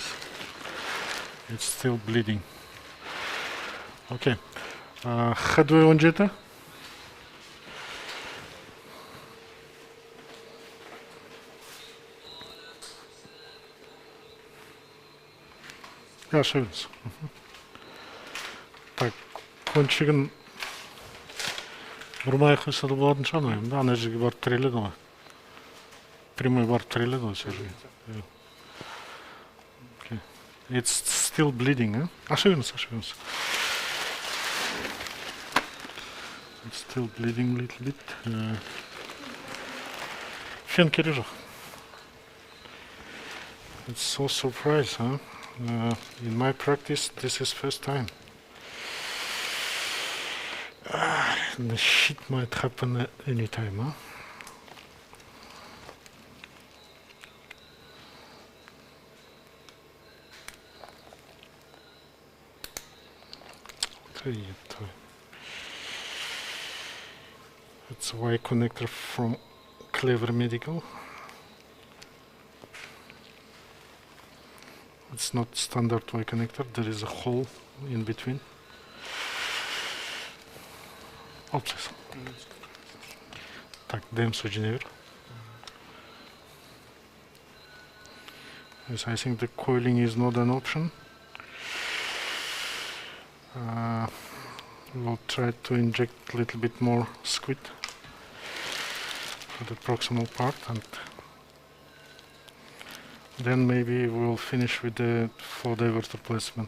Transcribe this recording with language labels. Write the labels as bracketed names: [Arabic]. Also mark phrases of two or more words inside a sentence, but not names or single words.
[English] It's still bleeding. Okay. Headway on Jetta. [German] Ja, schön. [Kazakh] Так, кончигін бұрмай қойса да болатын шығар, да, ана жерге барып тіреледі ғой. Прямой барып тіреледі ғой сол жерге. [English] Okay. It's still bleeding, huh? Ошибемся. It's still bleeding a little bit. [Kazakh] Фен керек жоқ. [English] It's so surprise, huh? In my practice, this is first time. The shit might happen at any time, huh? It's a Y connector from Clever Medical. It's not standard Y connector, there is a hole in between. [Russian] Opsis. Так, даем соединение. [English] Yes, I think the coiling is not an option. We'll try to inject a little bit more squid for the proximal part, and then maybe we'll finish with the flow diverter placement.